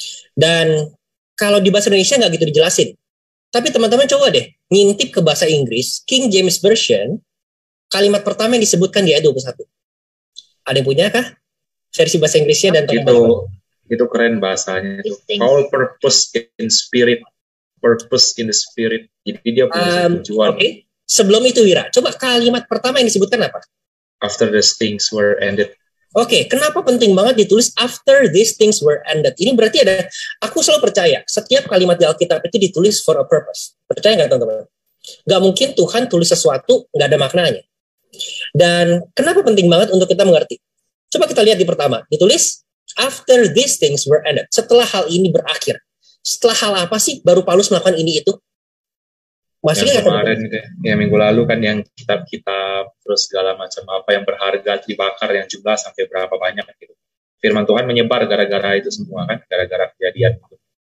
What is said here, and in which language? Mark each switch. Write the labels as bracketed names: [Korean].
[Indonesian] Dan kalau di bahasa Indonesia nggak gitu dijelasin. Tapi teman-teman coba deh, ngintip ke bahasa Inggris, King James Version, kalimat pertama yang disebutkan di ayat 21. Ada yang punya kah? Versi bahasa Inggrisnya dan itu keren bahasanya. [English] All purpose in spirit. Purpose in the spirit. [Indonesian] Jadi dia punya tujuan. Okay. Sebelum itu Wira, coba kalimat pertama yang disebutkan apa? [English] After these things were ended. [Indonesian] Oke, kenapa penting banget ditulis [English] after these things were ended? [Indonesian] Ini berarti aku selalu percaya, setiap kalimat di Alkitab itu ditulis [English] for a purpose. [Indonesian] Percaya nggak teman-teman? Nggak mungkin Tuhan tulis sesuatu nggak ada maknanya. Dan kenapa penting banget untuk kita mengerti? Coba kita lihat di pertama, ditulis [English] after these things were ended. [Indonesian] Setelah hal ini berakhir. Setelah hal apa sih baru Paulus melakukan ini itu? Masih yang kemarin ya minggu lalu kan yang kitab-kitab terus segala macam apa yang berharga dibakar yang jumlah sampai berapa banyak gitu. Firman Tuhan menyebar gara-gara itu semua kan, gara-gara kejadian itu.